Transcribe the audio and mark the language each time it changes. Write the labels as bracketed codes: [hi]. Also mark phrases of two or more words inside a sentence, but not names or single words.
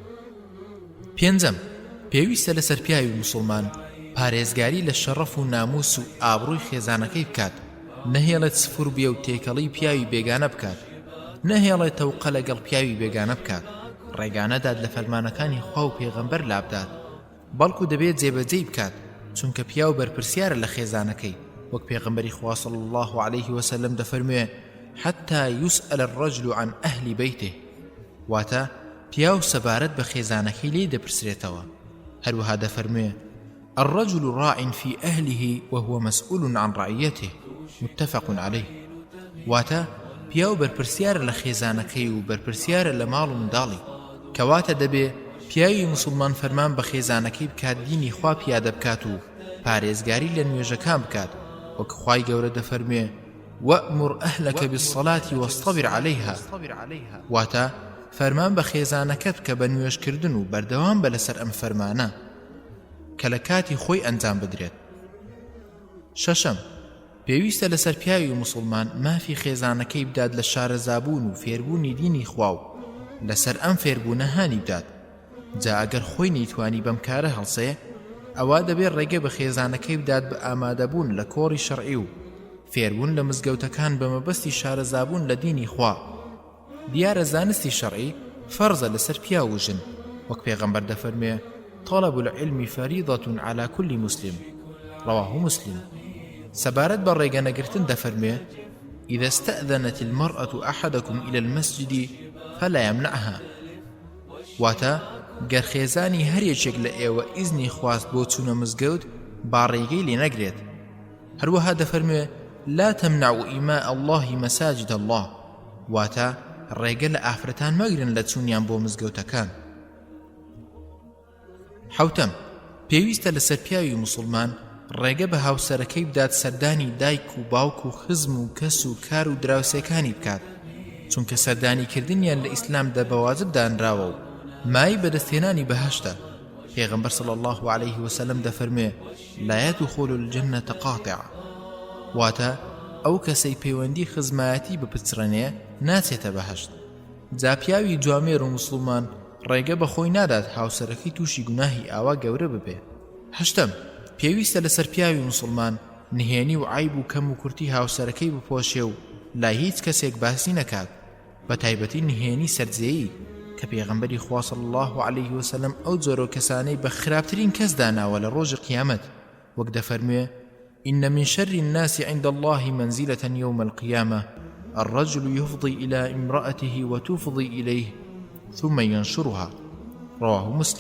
[ckb] پێنجەم، پێویستە لەسەر پیاوی مسلمان پارێزگاری لە شەڕەف و ناموس و ئابڕووی خێزانەکەی بکات، نەهێڵێت سفور بێ و تێکەڵی پیاوی بێگانە بکات، نەهێڵێت تەوقە لەگەڵ پیاوی بێگانە بکات، ڕێگانەداد لە فەرمانەکانی خوا و پێغەمبەر لابدات، بەڵکو دەبێت جێبەجێی بکات چونکە پیاو بەرپرسیارە لە خێزانەکەی، وەک پێغەمبەری خوا [ar] صلی الله عليه وسلم [ckb] دەفەرموێ [ar] حتى يسأل الرجل عن أهل بيته، [ckb] واتە پیاو سەبارەت بە خێزانەکەی لێ دەپرسرێتەوە. هەروەها دەفەرموێ [ar] الرجل راع في أهله وهو مسؤول عن رعيته، متفق عليه. [ckb] واتە پیاو بەرپرسیارە لە خێزانەکەی و بەرپرسیارە لە ماڵ و منداڵی، کەواتە دەبێ پیاوی مسلمان فەرمان بە خێزانەکەی بکات، دینی خوا پیادە بکات و پارێزگاری لە نوێژەکان بکات، وەک خوای گەورە دەفەرموێ [ar] وأمر أهلك بالصلاة واصطبر عليها، [ckb] واتە فەرمان بە خێزانەکەت کە بە نوێژکردن و بەردەوام بە لەسەر ئەم فەرمانە کە لە کاتی خۆی ئەنجام بدرێت. شەشەم، پێویستە لەسەر پیاوی مسلمان مافی خێزانەکەی بدات لە شارەزابوون و فێربوونی دینی خوا و لەسەر ئەم فێربوونە هانی بدات. جا ئەگەر خۆی نەیتوانی بەم کارە هەڵسێ، ئەوا دەبێت ڕێگە بە خێزانەکەی بدات بە ئامادەبوون لە کۆڕی شەرعی و فێربوون لە مزگەوتەکان بە مەبەستی شارەزابوون لە دینی خوا. دیارە زانستی شەرعی فەرزە لەسەر پیا و ژن، وەک پێغەمبەر دەفەرمێ [ar] طلب العلم فريضة على كل مسلم، رواه مسلم. [ckb] سەبارەت بە ڕێگەنەگرتن دەفەرمێ [ar] إذا استأذنت المرأة أحدكم إلى المسجد فلا يمنعها، [ckb] واتە گەر خێزانی هەرێکێک لە ئێوە ئیزنی خواست بۆ چوونە مزگەوت با ڕێگەی لێ نەگرێت. هەروەها دەفەرمێ [ar] لا تمنعوا إماء الله مساجد الله، [ckb] واتە ڕێگە لە ئافرەتان مەگرن لە چوونیان بۆ مزگەوتەکان. حوتەم، پێویستە لەسەر پیاوی مسلمان ڕێگە بە هاوسەرەکەی بدات سەردانی دایک و باوک و خزم و کەس و کار و دراوسێکانی بکات، چونکە سەردانیکردنیان لە ئیسلامدا بە واجب دانراوە و مای بەدەستهێنانی بەهەشتە. پێغەمبەر [ar] صلی الله عليه وسلم [ckb] دەفەرمێ [ar] لا يدخل الجنة قاطع، [ckb] واتە ئەو کەسەی پەیوەندی خزمایەتی بپچڕێنێ ناچێتە بەهەشت. جا پیاوی جوامێر و مسلمان ڕێگە بە خۆی نادات هاوسەرەکەی تووشی گوناهی ئاوا گەورە ببێ. هەشتەم، پێویستە لەسەر پیاوی مسلمان نهێنی و عیب و کەم و کورتی هاوسەرەکەی بپۆشێ و لای هیچ کەسێک باسی نەکات، بە تایبەتی نهێنی سەرجێیی کە پێغەمبەری خوا [ar] صلی الله عليه وسلم [ckb] ئەو جۆرە کەسانەی بە خراپترین کەس داناوە لە ڕۆژی قیامەت، وەک دەفەرموێ [ar] إن من شر الناس عند الله منزلة يوم القيامة الرجل يفضي إلى امرأته وتفضي إليه ثم ينشرها، رواه مسلم.